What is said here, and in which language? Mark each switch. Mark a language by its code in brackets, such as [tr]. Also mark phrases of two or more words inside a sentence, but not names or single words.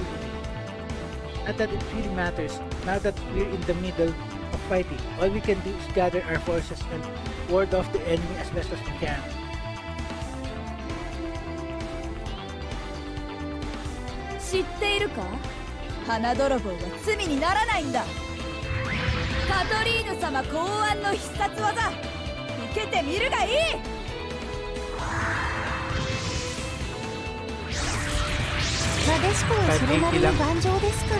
[en] Not that it really matters, now that we're in the middle of fighting. All we can do is gather our forces and ward off the enemy as best as we can. Know it? [ja] 花泥棒は罪にならないんだ。カトリーヌ様考案の必殺技受けてみるがいい。なでしこはそれなりに頑丈ですから。